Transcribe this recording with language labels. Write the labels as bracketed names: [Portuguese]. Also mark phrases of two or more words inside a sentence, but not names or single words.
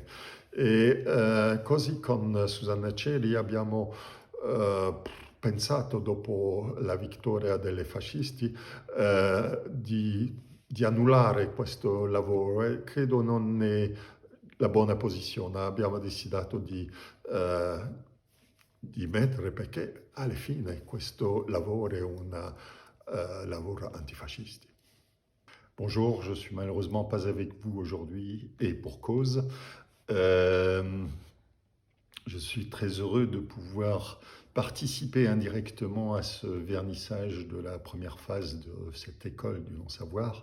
[Italian] E così con Susanna Ceri abbiamo pensato, dopo la vittoria dei fascisti, di annullare questo lavoro, e credo non è la buona posizione. Abbiamo deciso di mettere, perché alla fine questo lavoro è un lavoro antifasciste. [French] Bonjour, je suis malheureusement pas avec vous aujourd'hui, et pour cause. Je suis très heureux de pouvoir participer indirectement à ce vernissage de la première phase de cette école du non-savoir.